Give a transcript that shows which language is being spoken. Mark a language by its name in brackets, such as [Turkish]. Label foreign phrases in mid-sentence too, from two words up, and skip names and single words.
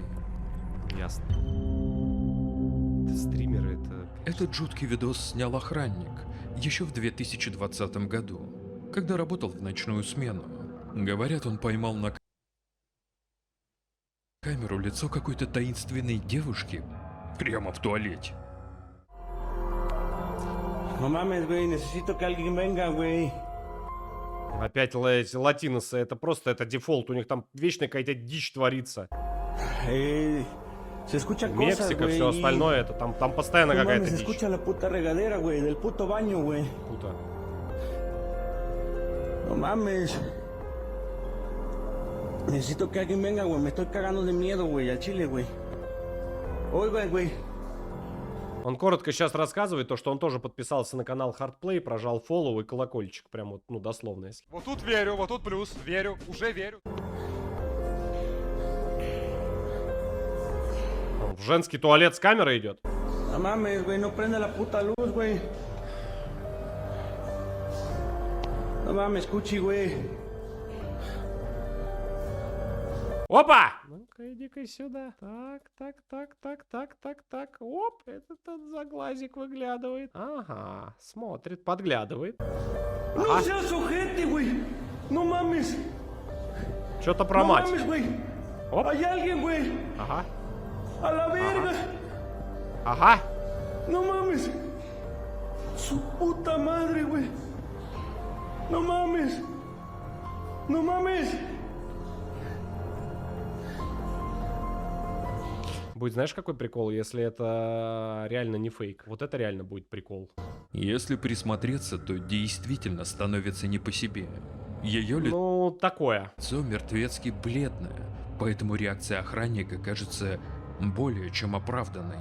[Russian] Ясно. Это стримеры, это... Этот жуткий видос снял охранник еще в 2020 году, когда работал в ночную смену. Говорят, он поймал на камеру лицо какой-то таинственной девушки прямо в туалете. [Spanish] No mames, güey, necesito que alguien venga, güey. [Russian] Опять эти латиносы, это просто, это дефолт, у них там вечная какая-то дичь творится. [Spanish] Se escuchan cosas, [Russian] Мексика, [Spanish] güey. [Russian] все остальное, это там постоянно [Spanish] No [Russian] какая-то [Spanish] mames, se [Russian] дичь. [Spanish] escucha la puta regadera, güey, del puto baño, güey. Puta. No mames. Necesito que alguien venga, güey. Me estoy cagando de miedo, güey, al chile, güey. Oiga, güey. [Russian] Он коротко сейчас рассказывает то, что он тоже подписался на канал Hardplay, прожал фоллоу и колокольчик, прям вот, ну, дословно, если. Вот тут верю, вот тут плюс, верю, уже верю. Он в женский туалет с камерой идет. No mames, güey, no prende la puta luz, güey. No mames, Cuchi, güey. Опа! Ну-ка, иди-ка сюда. Так. Оп, этот за глазик выглядывает. Ага, смотрит, подглядывает. [Spanish] No seas ojete, güey. No mames. [Russian] Что-то про [Spanish] No [Russian] мать. [Spanish] mames, güey. [Russian] Оп. [Spanish] Hay alguien, güey. [Russian] Ага, [Spanish] A la verga. [Russian] ага. [Spanish] No mames. Su puta madre, güey. No mames. No mames. [Russian] Будет, знаешь, какой прикол, если это реально не фейк? Вот это реально будет прикол. Если присмотреться, то действительно становится не по себе. Ее Ну, такое. лицо мертвецки бледное, поэтому реакция охранника кажется более чем оправданной.